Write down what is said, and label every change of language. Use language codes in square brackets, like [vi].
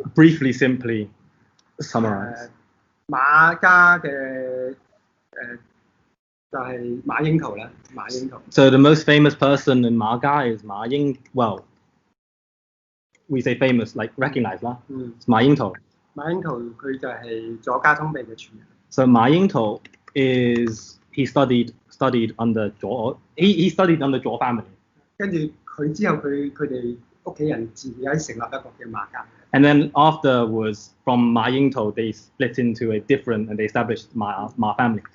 [en] Briefly, simply summarize. [yue] 馬家嘅就係馬英圖啦，馬英圖。 [en] So the most famous person in Ma Ga is Ma Ying. Well, we say famous, like recognized lah. It's Ma Ying Tu. [yue] 馬英圖佢就係左家通秘嘅傳人。 [en] So Ma Ying Tu he studied under Zhuo. He studied under Zhuo family. [yue] 跟住佢之後佢哋屋企人自己成立一個叫馬家。 [en] And then afterwards, from Ma Ying Tu, they split into a different, and they established Ma family.